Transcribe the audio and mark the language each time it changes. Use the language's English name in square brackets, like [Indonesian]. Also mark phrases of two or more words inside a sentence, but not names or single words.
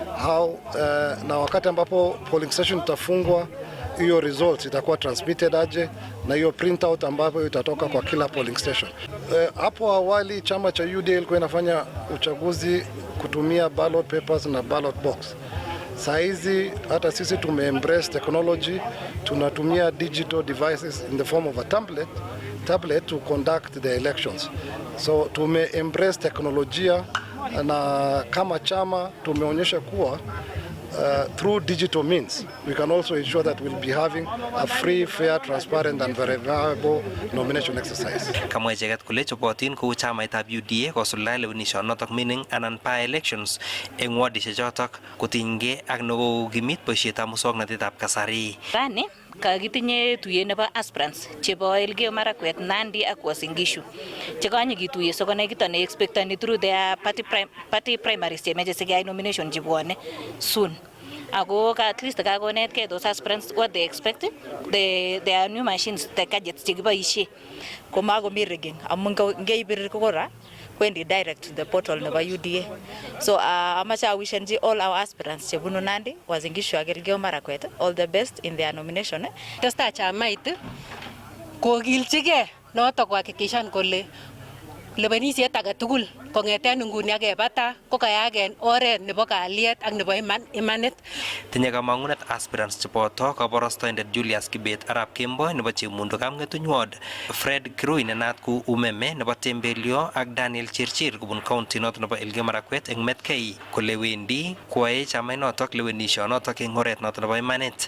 [Swahili] na wakati ambapo [English] polling station [Swahili] itafungwa hiyo results itakuwa transmitted aje na hiyo printout ambayo itatoka kwa kila [English] polling station. [Swahili] Hapo awali chama cha UDA ilikuwa inafanya uchaguzi kutumia [English] ballot papers [Swahili] na [English] ballot box. [Swahili] Saa hizi hata sisi tume-embrace technology, tunatumia [English] digital devices in the form of a tablet to conduct the elections. [Swahili] So tume-embrace teknolojia na kama chama tumeonyesha kuwa [English] through digital means, we can also ensure that we'll be having a free, fair, transparent and verifiable nomination exercise. [Kalenjin] Kamwa icheket kole chobotin kou chamaitab UDA kosuldae lewenishonotok mining anan by-elections eng wadishek chotok kotinygei ak nekokimit boisietab musoknotetab kasari. Rani kakitinye tuyet nebo aspirants chebo Elgeyo Marakwet, Nandi ak Uasin Gishu chekonye kituye sikonai kito ne expectani [English] through their party primaries [Kalenjin] chemeche sikeyai nomination chebwone soon. [English] Ako at least kakonetkei those aspirants what they expect. There are new machines, the gadgets [Kalenjin] chekiboisie komakomi [English] rigging [Kalenjin] amun ngeibir kura kwendi [English] direct to the portal nebo UDA. So [Kalenjin] amache awishenji [English] all our aspirants [Kalenjin] chebunu Nandi, Uasin Gishu ak Elgeyo Marakwet [English] all the best in their nomination. [Kalenjin] Testai chamait kokilchigei notok kuhakikishan kole lewenisiet age tugul kong'eten nguni akebata kokayak en oret nebo kalyet ak nebo imanit. Tinye kamang'unet aspirants cheboto kabarastoindet Julius Kibet Arap Kemboi nebo Chemundo Kamng'etuny Ward, Fred Kirui nenat ku Umeme nebo Tembelio ak Daniel Chirchir kobun county noto nebo Elgeyo Marakwet eng Metkei kole wendi kwae chamainotok lewenishonotok eng oret noto nebo imanit.